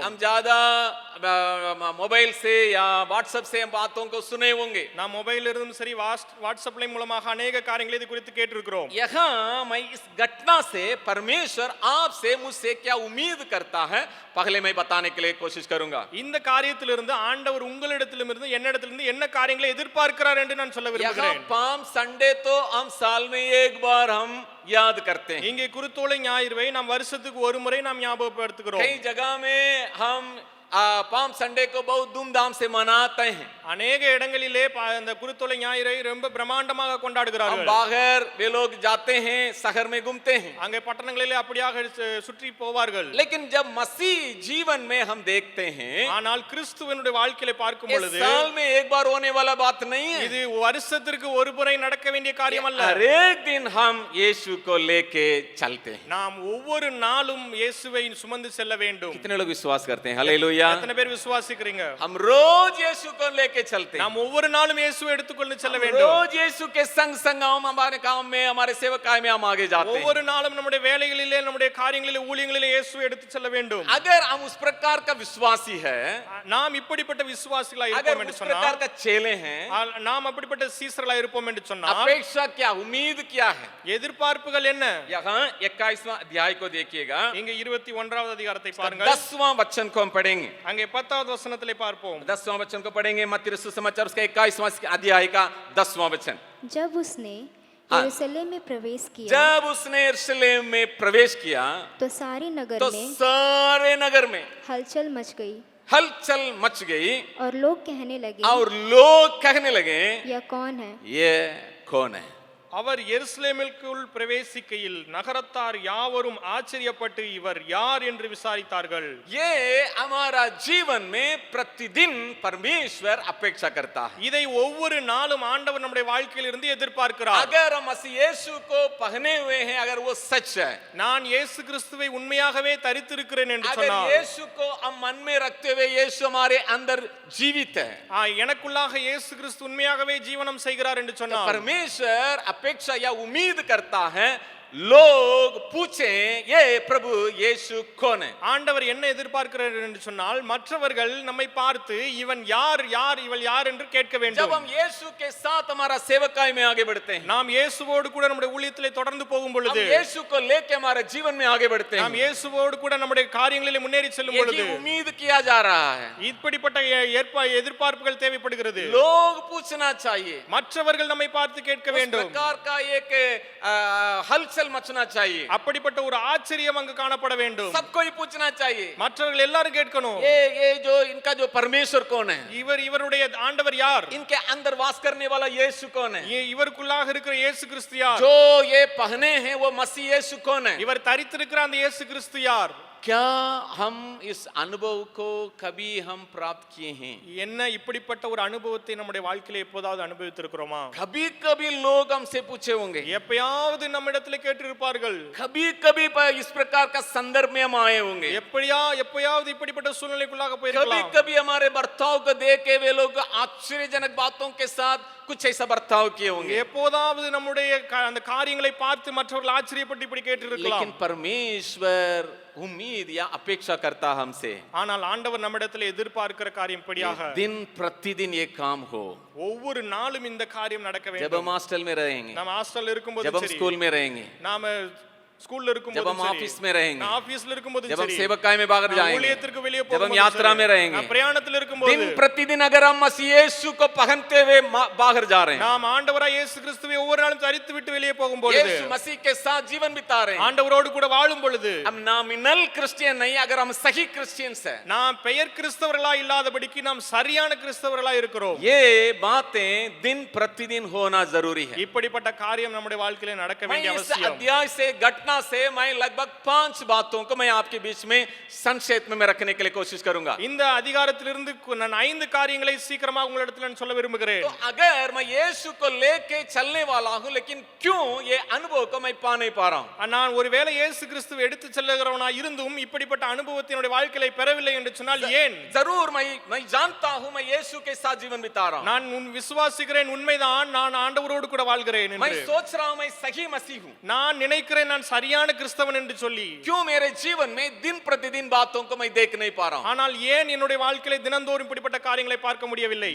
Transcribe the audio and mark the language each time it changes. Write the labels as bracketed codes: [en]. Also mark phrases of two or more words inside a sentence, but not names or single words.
[hi] हम ज्यादा मोबाइल से या व्हाट्सएप से हम बातों को सुने होंगे. [ta] நாம் மொபைல்ல இருந்தும் சரி வாட்ஸ்அப்ல மூலமாக अनेक காரியங்களை இது குறித்து கேட்டிருக்கிறோம். [hi] यहाँ मैं इस घटना से परमेश्वर आपसे मुझसे क्या उम्मीद करता है पहले मैं बताने के लिए कोशिश करूंगा. [ta] இந்த காரியத்திலிருந்து ஆண்டவர் உங்களிடத்திலிருந்து என்னிடத்திலிருந்து என்ன காரியங்களை எதிர்பார்க்கிறார் என்று நான் சொல்ல விரும்புகிறேன். [hi] पाम संडे तो हम साल में एक बार हम याद करते हैं. [ta] இங்கே குருத்தோலை ஞாயிறுவை நாம் வருஷத்துக்கு ஒரு முறை நாம் ஞாபகப்படுத்துகிறோம். [hi] कई जगह में हम पाम संडे को बहुत धूमधाम से मनाते हैं. [ta] अनेक இடங்களிலே அந்த குருத்தோலை ஞாயிறை ரொம்ப பிரம்மாண்டமாக கொண்டாடுகிறார்கள். [hi] हम बाहर वे लोग जाते हैं, शहर में घूमते हैं, [ta] அங்கே பட்டணங்களிலே அப்படியாக சுற்றி போவார்கள். [hi] लेकिन जब मसीह जीवन में हम देखते हैं, [ta] ஆனால் கிறிஸ்துவினுடைய வாழ்க்கையை பார்க்கும் பொழுது [hi] साल में एक बार होने वाला बात नहीं है. [ta] இது வருஷத்திற்கு ஒரு முறை நடக்க வேண்டிய காரியம் அல்ல. [hi] हर एक दिन हम यीशु को लेके चलते हैं. [ta] நாம் ஒவ்வொரு நாளும் இயேசுவை சுமந்து செல்ல வேண்டும். [hi] कितने लोग विश्वास करते हैं? हालेलुया. हालेलुया। [ta] எத்தனை பேர் விசுவாசிக்கிறீங்க? [hi] हम रोज यीशु को लेके चलते हैं, [ta] நாம் ஒவ்வொரு நாளும் இயேசுவை எடுத்துக்கொண்டு செல்ல [hi] हम [ta] வேண்டும். [hi] रोज यीशु के संग संग हम हमारे काम में, हमारे सेवकाई में हम आगे जाते हैं। [ta] ஒவ்வொரு நாளும் நம்முடைய வேலைகளிலே, நம்முடைய காரியங்களிலே, ஊழியங்களிலே இயேசுவை எடுத்து செல்ல வேண்டும். [hi] अगर हम उस प्रकार का विश्वासी है, [ta] நாம் இப்படிப்பட்ட விசுவாசிகளா [hi] अगर [ta] இருப்போம் என்று [hi] उस प्रकार [ta] சொன்னால், [hi] का चेले हैं, [ta] நாம் அப்படிப்பட்ட சீசர்களா இருப்போம் என்று சொன்னால், [hi] अपेक्षा क्या, उम्मीद क्या है? [ta] எதிர்பார்ப்புகள் என்ன? [hi] यहाँ 21वां अध्याय को देखिएगा, [ta] இங்க 21வது அதிகாரத்தை பாருங்கள். [hi] 10वां वचन को हम पढ़ेंगे। [ta] அங்கே 10வது வசனத்திலே பார்ப்போம். [hi] 10वां वचन को पढ़ेंगे, मत्ती रसूल समाचार उसका 21वां अध्याय का 10वां वचन। जब उसने हाँ। यरूशलेम में प्रवेश किया जब उसने यरूशलेम में प्रवेश किया तो सारे नगर तो में सारे नगर में हलचल मच गई हलचल मच गई और लोग कहने लगे, और लोग कहने लगे, यह कौन है? ये कौन है? [ta] அவர் எருசலேமிற்குள் பிரவேசிக்கையில் நகரத்தார் யாவரும் ஆச்சரியப்பட்டு இவர் யார் என்று விசாரித்தார்கள். [hi] ये हमारा जीवन में प्रतिदिन परमेश्वर अपेक्षा करता है। [ta] இதை ஒவ்வொரு நாளும் ஆண்டவர் நம்முடைய வாழ்க்கையில் இருந்து எதிர்பார்க்கிறார். [hi] अगर हम मसीह यीशु को पहने हुए हैं, अगर वो सच है, [ta] நான் இயேசு கிறிஸ்துவை உண்மையாகவே தரித்திருக்கிறேன் என்று [hi] अगर [ta] சொன்னார், [hi] यीशु को हम मन में रखते हुए यीशु हमारे अंदर जीवित है, [ta] எனக்குள்ளாக இயேசு கிறிஸ்து உண்மையாகவே ஜீவனம் செய்கிறார் என்று [hi] तो [ta] சொன்னார், [hi] परमेश्वर अपेक्षा या उम्मीद करता है लोग पूछें ये प्रभु यीशु कौन है? [ta] ஆண்டவர் என்ன எதிர்பார்க்கிறார் என்று சொன்னால், மற்றவர்கள் நம்மை பார்த்து இவன் யார், யார் இவள் யார் என்று கேட்க [hi] जब [ta] வேண்டும். [hi] हम यीशु के साथ हमारा सेवकाई में आगे बढ़ते हैं, [ta] நாம் இயேசுவோடு கூட நம்முடைய ஊழியத்திலே தொடர்ந்து போகும் [hi] हम [ta] பொழுது, [hi] यीशु को लेके हमारे जीवन में आगे बढ़ते [ta] நாம் [hi] हैं, [ta] இயேசுவோடு கூட நம்முடைய காரியங்களிலே முன்னேறி செல்லும் [hi] ये [ta] பொழுது, [hi] ही उम्मीद किया जा रहा है। [ta] இப்படிப்பட்ட எதிர்பார்ப்புகள் தேவைப்படுகிறது. [hi] लोग पूछना चाहिए, [ta] மற்றவர்கள் நம்மை பார்த்து கேட்க [hi] उस [ta] வேண்டும். [hi] प्रकार का एक हलचल मचना चाहिए, [ta] அப்படிப்பட்ட ஒரு ஆச்சரியம் அங்கு காணப்பட வேண்டும். [hi] सबको ही पूछना चाहिए, [ta] மற்றவர்கள் எல்லாரும் கேட்கணும், [hi] ये जो इनका जो परमेश्वर कौन है, [ta] இவருடைய ஆண்டவர் யார், [hi] इनके अंदर वास करने वाला यीशु कौन है, [ta] இவருக்குள்ளாக இருக்கிற இயேசு கிறிஸ்து யார், [hi] जो ये पहने हैं वो मसीह यीशु कौन है? [ta] இவர் தரித்திருக்கிற அந்த இயேசு கிறிஸ்து யார்? [hi] क्या हम इस अनुभव को कभी हम प्राप्त किए हैं? [ta] என்ன இப்படிப்பட்ட ஒரு அனுபவத்தை நம்முடைய வாழ்க்கையில எப்போதாவது அனுபவித்திருக்கிறோமா? [hi] कभी कभी लोग हमसे पूछे होंगे, [ta] எப்பயாவது நம்மிடத்தில் கேட்டிருப்பார்கள், [hi] कभी कभी इस प्रकार का संदर्भ में हम आए होंगे, [ta] எப்பயாவது இப்படிப்பட்ட சூழ்நிலைக்குள்ளாக [hi] कभी [ta] போயிருக்கலாம். [hi] कभी हमारे बर्ताव को देख के वे लोग आश्चर्यजनक बातों के साथ कुछ ऐसा बर्ताव किए होंगे, [ta] எப்போதாவது நம்முடைய அந்த காரியங்களை பார்த்து மற்றவர்கள் ஆச்சரியப்பட்டு இப்படி கேட்டிருக்கலாம். [hi] लेकिन परमेश्वर उम्मीद या अपेक्षा करता हमसे, [ta] ஆனால் ஆண்டவர் நம்மிடத்தில் எதிர்பார்க்கிற காரியம் இப்படியாக, [hi] दिन प्रतिदिन ये काम हो। [ta] ஒவ்வொரு நாளும் இந்த காரியம் நடக்க [hi] जब [ta] வேண்டும். [hi] हम हॉस्टल में रहेंगे, [ta] நாம் ஹாஸ்டல்ல இருக்கும்போது [hi] जब हम [ta] சரி, [hi] स्कूल में रहेंगे, [ta] நாம ஸ்கூல்ல இருக்கும்போது [hi] जब हम [ta] சரி, [hi] ऑफिस में रहेंगे, [ta] நான் ஆபீஸ்ல இருக்கும்போது [hi] जब हम [ta] சரி, [hi] सेवकाई में बाहर [ta] நான் [hi] जाएंगे, [ta] ஊழியத்திற்கு வெளியே [hi] जब हम [ta] போகும்போது [hi] यात्रा [ta] சரி, [hi] में रहेंगे, [ta] நான் பிரயாணத்தில் இருக்கும்போது, [hi] दिन प्रतिदिन अगर हम मसीह यीशु को पहनते हुए बाहर जा रहे हैं, [ta] நாம் ஆண்டவராய் இயேசு கிறிஸ்துவை ஒவ்வொரு நாளும் தரித்து விட்டு வெளியே போகும்போது, [hi] यीशु मसीह के साथ जीवन बिता रहे हैं, [ta] ஆண்டவரோடு கூட வாழும் பொழுது, [hi] हम [en] nominal Christian [hi] नहीं, अगर हम सही क्रिश्चियंस हैं, [ta] நாம் பெயர் கிறிஸ்தவர்களா இல்லாதபடிக்கு நாம் சரியான கிறிஸ்தவர்களா இருக்கிறோம். [hi] ये बातें दिन प्रतिदिन होना जरूरी है। [ta] இப்படிப்பட்ட காரியம் நம்முடைய வாழ்க்கையில நடக்க [hi] मैं [ta] வேண்டிய [hi] इस [ta] அவசியம். [hi] अध्याय से घटना से मैं लगभग 5 बातों को मैं आपके बीच में संक्षेप में रखने के लिए कोशिश करूंगा। [ta] இந்த அதிகாரத்திலிருந்து நான் 5 காரியங்களை சீக்கிரமாக உங்களிடத்தில் நான் சொல்ல விரும்புகிறேன். [hi] तो अगर मैं यीशु को लेके चलने वाला हूं, लेकिन क्यों ये अनुभव को मैं पा नहीं पा रहा हूं? [ta] நான் ஒருவேளை இயேசு கிறிஸ்துவை எடுத்து செல்லுகிறவனா இருந்தும் இப்படிப்பட்ட அனுபவத்தை என்னுடைய வாழ்க்கையில பெறவில்லை என்று சொன்னால் ஏன்? [hi] जरूर मैं जानता हूं मैं यीशु के साथ जीवन बिता रहा हूं, [ta] நான் விசுவாசிக்கிறேன், உண்மைதான், நான் ஆண்டவரோடு கூட வாழ்கிறேன் [hi] मैं [ta] என்று. [hi] सोच रहा हूं मैं सही मसीह हूं, [ta] நான் நினைக்கிறேன் நான் சரியான கிறிஸ்தவன் என்று சொல்லி. [hi] क्यों मेरे जीवन में दिन प्रतिदिन बातों को मैं देख नहीं पा रहा हूं? [ta] ஆனால் ஏன் என்னுடைய வாழ்க்கையில தினந்தோறும் இப்படிப்பட்ட காரியங்களை பார்க்க முடியவில்லை?